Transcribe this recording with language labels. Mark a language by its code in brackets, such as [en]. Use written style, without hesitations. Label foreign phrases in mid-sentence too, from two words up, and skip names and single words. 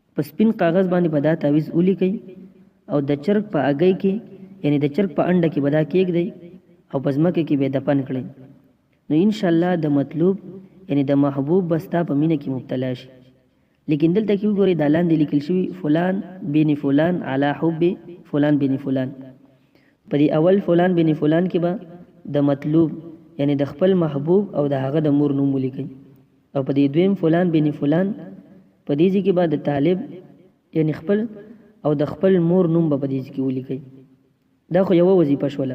[ps] په سپین کاغذ باندې به دا تعویض ولیکئ او د چرګ په اگۍ کې یعنی د چرګ په انډه کې به دا کېږدئ او په ځمکه کې به دفن کړئ. نو انشاءالله د مطلوب یعنی د محبوب به ستا په مینه کې مبتلا شي. لیکن دلته کې وګورئ دا لاندې لیکل شوي [ar] فلان بن فلان علی حب فلان بن فلان. [ps] په دې اول [ar] فلان بن فلان [ps] کې به د مطلوب یعنی د خپل محبوب او د هغه د مور نوم ولیکئ او په دې دویم [ar] فلان بن فلان [ps] په دې ځای کې به د طالب یعنی خپل او د خپل مور نوم به په دې ځای کې ولیکئ. دا خو یوه وظیفه شوله.